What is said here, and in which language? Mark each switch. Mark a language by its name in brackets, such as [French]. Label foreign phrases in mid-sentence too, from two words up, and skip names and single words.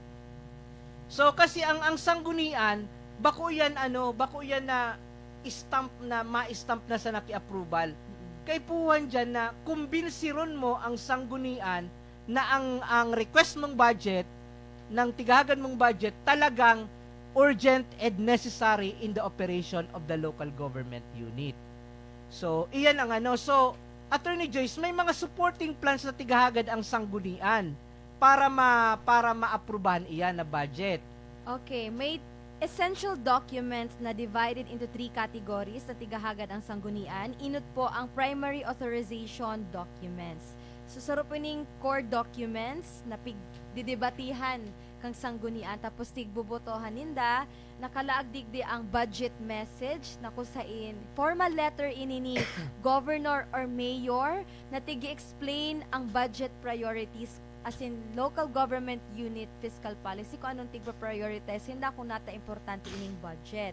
[Bikol] So kasi ang sanggunian, bako yan na stamp na ma-stamp na sa naki-approval. Kay puwan dyan na kumbinsiron mo ang sanggunian na ang request mong budget, ng tigahagan mong budget, talagang [English] urgent and necessary in the operation of the local government unit. [Bikol] So, iyan ang ano. So, Attorney Joyce, may mga [English] supporting plans [Bikol] na tigahagad ang sanggunian para maaprubahan iyan na budget. Okay, may [English] essential documents [Bikol] na [English] divided into 3 categories [Bikol] na tigahagad ang sanggunian. Inut po ang [English] primary authorization documents. [Bikol] So, saro po ning [English] core documents [Bikol] na didebatihan kang sanggunian tapos tigbubotohan ninda, nakalaag digdi ang [English] budget message [Bikol] na kusain [English] formal letter [Bikol] ini ni governor or mayor na tigi-explain ang [English] budget priorities [Bikol] as in [English] local government unit fiscal policy [Bikol] kung anong tigpa-prioritize hinda kung nata importante ining budget.